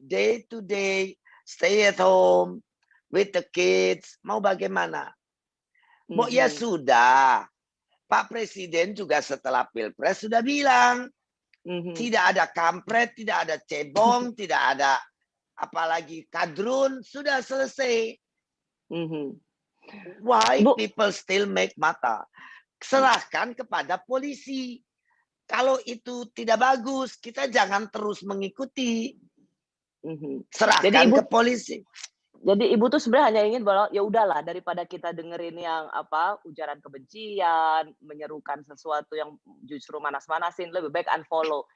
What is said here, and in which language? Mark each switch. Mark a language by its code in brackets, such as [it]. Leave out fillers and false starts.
[en] Day to day, stay at home with the kids. [id] Mau bagaimana? Ya sudah. Pak Presiden juga setelah Pilpres sudah bilang, tidak ada kampret, tidak ada cebong, tidak ada apalagi kadrun, sudah selesai. [en] Why people still make mata? [id] Serahkan kepada polisi. Kalau itu tidak bagus, kita jangan terus mengikuti. Serahkan ke polisi. Jadi ibu tuh sebenarnya hanya ingin bahwa ya udahlah daripada kita dengerin yang ujaran kebencian, menyerukan sesuatu yang justru manas-manasin, lebih baik unfollow.